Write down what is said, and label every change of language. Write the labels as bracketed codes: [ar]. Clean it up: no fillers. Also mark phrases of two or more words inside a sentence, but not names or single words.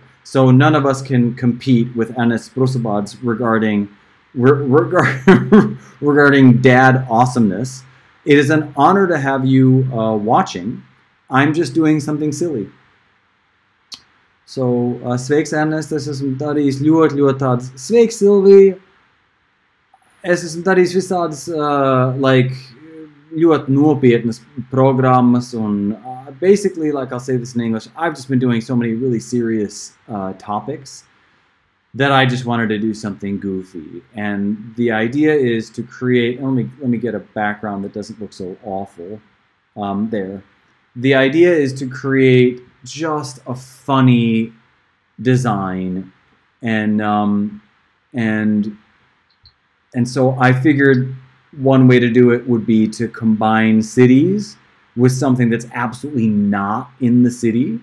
[en] So none of us can compete with Ernest Brusubadis regarding dad awesomeness. It is an honor to have you watching. I'm just doing something silly. So, [lv] sveiks Ernest, es esmu darījis ļoti tāds. Sveiks Silvija, es esmu darījis visādas ļoti nopietnas programmas un [en] basically, like I'll say this in English, I've just been doing so many really serious topics. that I just wanted to do something goofy. And the idea is to create, let me get a background that doesn't look so awful there. The idea is to create just a funny design, and so I figured one way to do it would be to combine cities with something that's absolutely not in the city.